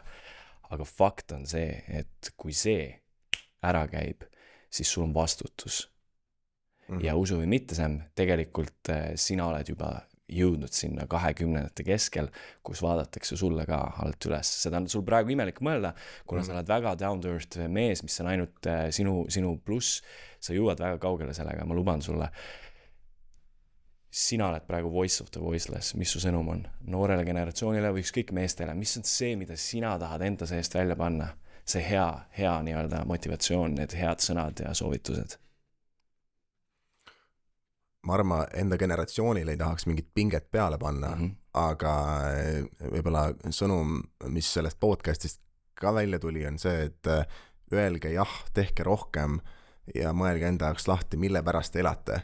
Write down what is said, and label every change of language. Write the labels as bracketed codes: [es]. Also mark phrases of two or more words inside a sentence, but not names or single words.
[et] Aga fakt on see, et kui see ära käib, siis sul on vastutus. Ja usu või mitte, Sam, tegelikult sina oled juba jõudnud sinna 20 keskel, kus vaadatakse sulle ka alt üles. Seda on sul praegu imelik mõelda, kuna sa oled väga [en] down to earth [et] mees, mis on ainult sinu pluss. Sa jõuad väga kaugele sellega, ma luban sulle. Sina oled praegu [en] voice of the voiceless. [et] Mis su sõnum on? Noorele generatsioonile või ükskõik meestele? Mis on see, mida sina tahad enda seest välja panna? See hea nii-öelda motivatsioon, need head sõnad ja soovitused. Ma arvan, enda generatsioonile ei tahaks mingit pinget peale panna, aga võib-olla sõnum, mis sellest podcastist ka välja tuli, on see, et öelge jah, tehke rohkem ja mõelge enda jaoks lahti, mille pärast te elate.